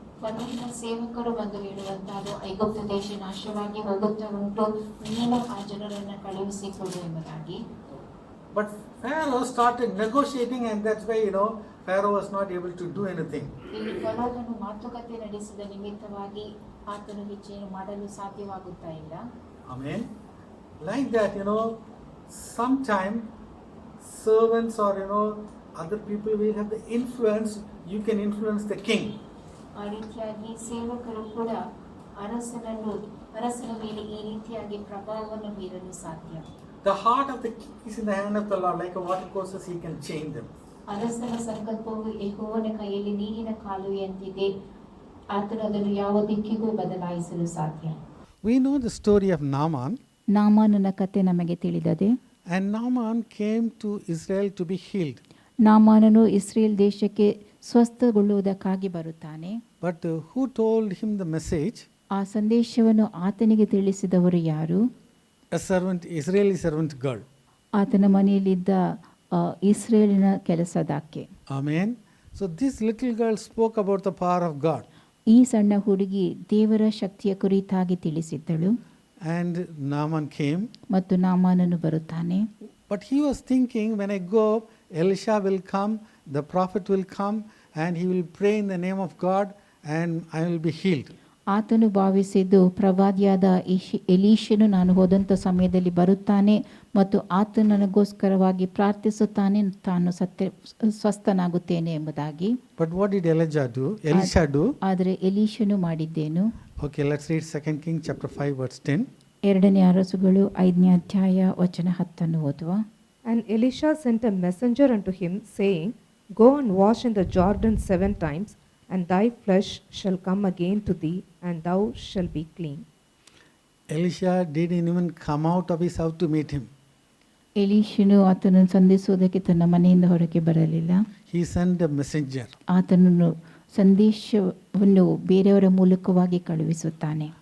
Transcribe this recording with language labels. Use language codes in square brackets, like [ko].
[kn] ಫರೋಹನ ಸೇವಕರು ಬಂದು ಹೇಳುವಂತಹದ್ದು ಐಗುಪ್ತ ದೇಶ ನಾಶವಾಗಿ ಹೋಗುತ್ತಾ ಉಂಟು, ನೀನು ಆ ಜನರನ್ನು ಕಳುಹಿಸಿಕೊಡು ಎಂಬುದಾಗಿ. [en] But Pharaoh started negotiating, and that's why Pharaoh was not able to do anything. [kn] ಇಲ್ಲಿ ಫರೋಹನು ಮಾತುಕತೆ ನಡೆಸಿದ ನಿಮಿತ್ತವಾಗಿ ಆತನು ಹೆಚ್ಚೇನು ಮಾಡಲು ಸಾಧ್ಯವಾಗುತ್ತಾ ಇಲ್ಲ. [en] Amen. Like that, sometime servants or other people will have the influence. You can influence the king. [kn] ಆ ರೀತಿಯಾಗಿ ಸೇವಕರು ಕೂಡ ಅರಸನ ಮೇಲೆ ಈ ರೀತಿಯಾಗಿ ಪ್ರಭಾವವನ್ನು ಬೀರಲು ಸಾಧ್ಯ. [en] The heart of the king is in the hand of the Lord. Like a water courses, he can change them. [kn] ಅರಸನ ಸಂಕಲ್ಪವು ಯೆಹೋವನ ಕೈಯಲ್ಲಿ ನೀರಿನ ಕಾಲುವೆಯಂತಿದೆ, ಆತನು ಅದನ್ನು ಯಾವ ದಿಕ್ಕಿಗೂ ಬದಲಾಯಿಸಲು ಸಾಧ್ಯ. [en] We know the story of Naaman. [kn] ನಾಮಾನನ ಕತೆ ನಮಗೆ ತಿಳಿದದೆ. [en] And Naaman came to Israel to be healed. [kn] ನಾಮಾನನು Israel ದೇಶಕ್ಕೆ ಸ್ವಸ್ಥಗೊಳ್ಳುವುದಕ್ಕಾಗಿ ಬರುತ್ತಾನೆ. [en] But who told him the message? [kn] ಆ ಸಂದೇಶವನ್ನು ಆತನಿಗೆ ತಿಳಿಸಿದವರು ಯಾರು? [en] A servant, Israeli servant girl. [kn] ಆತನ ಮನೆಯಲ್ಲಿದ್ದ ಇಸ್ರೇಲಿನ ಕೆಲಸದಾಕೆ. [en] Amen. So this little girl spoke about the power of God. [kn] ಈ ಸಣ್ಣ ಹುಡುಗಿ ದೇವರ ಶಕ್ತಿಯ ಕುರಿತಾಗಿ ತಿಳಿಸಿದ್ದಳು. [en] And Naaman came. [kn] ಮತ್ತು ನಾಮಾನನು ಬರುತ್ತಾನೆ. [en] But he was thinking, when I go, Elisha will come, the prophet will come, and he will pray in the name of God, and I will be healed. [kn] ಆತನು ಭಾವಿಸಿದ್ದು, ಪ್ರವಾದಿಯಾದ ಎಲೀಷನು ನಾನು ಹೋದಂಥ ಸಮಯದಲ್ಲಿ ಬರುತ್ತಾನೆ ಮತ್ತು ಆತ ನನಗೋಸ್ಕರವಾಗಿ ಪ್ರಾರ್ಥಿಸುತ್ತಾನೆ, ತಾನು ಸ್ವಸ್ಥನಾಗುತ್ತೇನೆ ಎಂಬುದಾಗಿ. [en] But what did Elisha do? [kn] ಆದರೆ ಎಲೀಷನು ಮಾಡಿದ್ದೇನು? [en] Okay, let's read 2 Kings chapter 5 verse 10. [kn] ಎರಡನೇ ಅರಸುಗಳು 5ನೇ ಅಧ್ಯಾಯ ವಚನ 10 ಓದುವ. [en] And Elisha sent a messenger unto him, saying, Go and wash in the Jordan 7 times, and thy flesh shall come again to thee, and thou shalt be clean. Elisha didn't even come out of his house to meet him. [kn] ಎಲೀಷನು ಆತನನ್ನು ಸಂಧಿಸುವುದಕ್ಕೆ ತನ್ನ ಮನೆಯಿಂದ ಹೊರಗೆ ಬರಲಿಲ್ಲ. [en] He sent a messenger. [kn] ಆತನನ್ನು ಸಂದೇಶವನ್ನು ಬೇರೆಯವರ ಮೂಲಕವಾಗಿ ಕಳುಹಿಸುತ್ತಾನೆ.